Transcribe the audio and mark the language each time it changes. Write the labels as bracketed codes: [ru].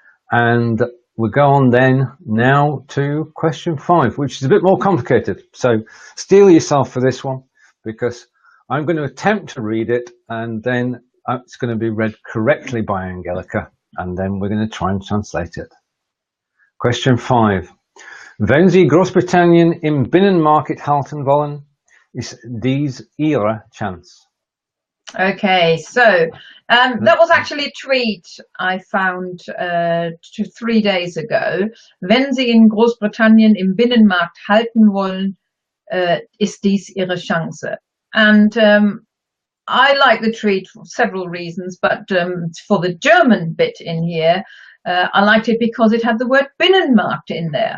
[en] And we'll go on then now to question 5, which is a bit more complicated. So steel yourself for this one, because I'm going to attempt to read it, and then it's going to be read correctly by Angelika, and then we're going to try and translate it. Question 5. [de] Wenn Sie Großbritannien im Binnenmarkt halten wollen, ist dies Ihre Chance. [en] Okay, so that was actually a tweet I found 3 days ago. [de] Wenn Sie in Großbritannien im Binnenmarkt halten wollen, ist dies Ihre Chance. [en] And I like the tweet for several reasons, but for the German bit in here, I liked it because it had the word Binnenmarkt in there.